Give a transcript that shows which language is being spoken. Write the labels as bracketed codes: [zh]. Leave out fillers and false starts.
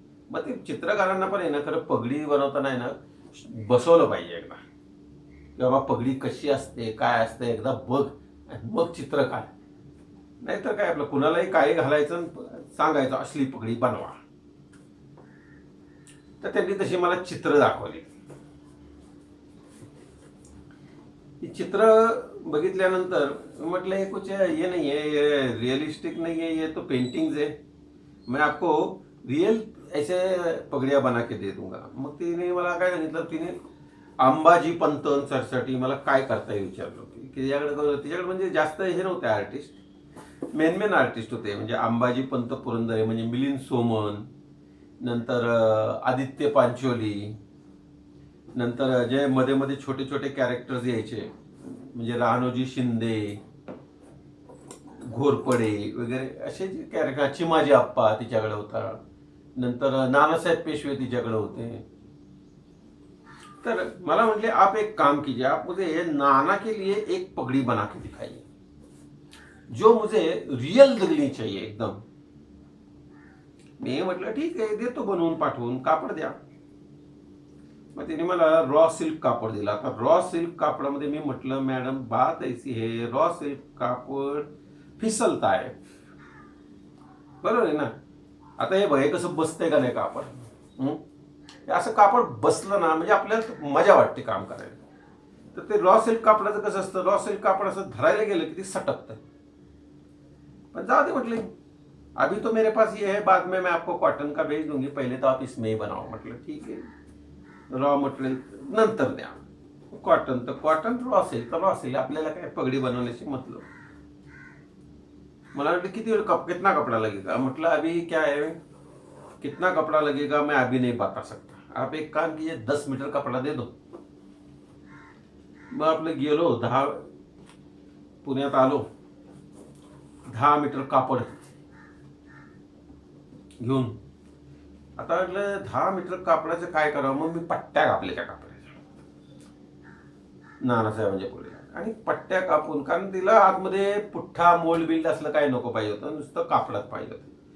[mr] मग ते चित्रकारांना पण आहे ना, खरं पगडी बनवताना आहे ना बसवलं पाहिजे एकदा की बाबा पगडी कशी असते, काय असते, एकदा बघ आणि मग चित्र काढ. नाहीतर काय आपलं कुणालाही काही घालायचं, सांगायचं असली पगडी बनवा. तर त्यांनी तशी मला चित्र दाखवली. ही चित्र बघितल्यानंतर म्हटलं [hi] हे कुछ ये नहीं है, ये रियलिस्टिक नहीं है, ये तो पेंटिंग्स है, मैं आपको रियल ऐसे पगड़ियाँ बना के दे दूंगा. [mr] मग तिने मला काय सांगितलं, तिने अंबाजी पंत सरसाठी मला काय करता येईल विचारलं की तिच्याकडे म्हणजे जास्त हे नव्हते आर्टिस्ट, मेन आर्टिस्ट होते. म्हणजे अंबाजी पंत पुरंदरे, म्हणजे मिलिंद सोमन, नंतर आदित्य पांचोली, नंतर जे मध्ये मध्ये छोटे छोटे कॅरेक्टर्स यायचे, म्हणजे राहनोजी शिंदे, घोरपडे वगैरे असे जे कॅरेक्टर, चिमाजी आप्पा तिच्याकडे होता, नंतर नानासाहेब पेशवे तिच्याकडे होते. तर मला म्हटले [hi] आप एक काम कीजिए, आप मुझे नाना के लिए एक पगड़ी बना के दिखाइए जो मुझे रियल लगनी चाहिए एकदम. [mr] मी म्हटलं ठीक आहे, देतो बनवून पाठवून, कापड द्या. मग तिने मला रॉ सिल्क कापड दिला. आता रॉ सिल्क कापडामध्ये मी म्हटलं मॅडम [hi] बात ऐसी है, [mr] रॉ सिल्क कापड फिसलता आहे. बरोबर आहे ना. आता हे भय कसं बसतंय का नाही कापड. हं? हे असं कापड बसलं ना म्हणजे आपल्याला मजा वाटते काम करायला. तर ते रॉ सिल्क कापडाचं कसं असतं, रॉ सिल्क कापड असं धरायला गेलं की ते सटकतं. पण जाऊ दे म्हटले, [hi] अभी तो मेरे पास ये है, बाद में मैं आपको कॉटन का भेज दूंगी, पहले तो आप इसमें ही बनाओ. [mr] म्हटलं ठीक आहे, रॉ मटेरियल नंतर द्या. कॉटन तर कॉटन, रॉ सिल्क तर रॉ सिल्क. आपल्याला काय पगडी बनवण्याची मतलब. मला वाटलं किती वेळ [hi] कितना कपड़ा लगेगा. म्हटलं अभी क्या है, कितना कपड़ा लगेगा मैं अभी नहीं बता सकता, आप एक काम कीजिए 10 मीटर कपड़ा दे दो. [mr] मग आपलं गेलो, पुण्यात आलो, 10 मीटर कापड घेऊन. आता म्हटलं 10 मीटर कापडाचं काय करावं. मग मी पट्ट्या कापल्या त्या कापडाच्या नानासाहेबांच्या पुढे, आणि पट्ट्या कापून, कारण तिला आतमध्ये पुठ्ठा मोल्ड बिल्ड असलं काही नको पाहिजे होतं, नुसतं कापडात पाहिजे होतं.